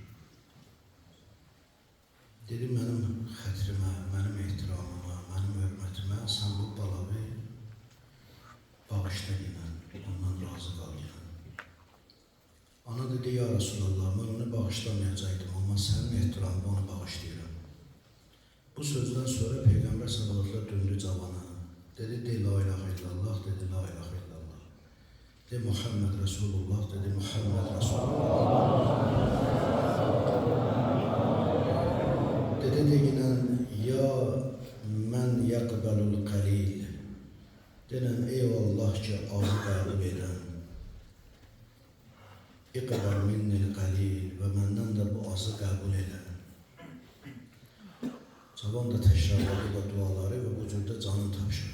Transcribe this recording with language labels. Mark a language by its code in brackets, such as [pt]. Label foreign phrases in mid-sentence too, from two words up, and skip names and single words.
[az] Dedi, mənim xətrimə, mənim ehtiramıma, mənim hörmətimə sən bu balavi bağışla yenən, ondan razı qal yenən. Ana dedi, [ar] يا رسول الله, [az] mən onu bağışlamayacaqdım, amma sənin ehtiramı onu bağışlayıram. Bu sözdən sonra Peyğəmbər sallallahu döndü cavana. Dedi, de [ar] لا إله إلا الله, [az] dedi [ar] لا إله إلا الله. [az] De [ar] محمد رسول الله, [az] dedi [ar] محمد رسول الله. [az] Dedi deyinən, [ar] يا من يقبل القليل. [az] Denən, eyvallah ki, azı qəbul edən. [ar] اقبل مني القليل [az] və məndən də bu azı qəbul edən. Cavan da təkrarladı da duaları və bu cürdə canını tapşırdı.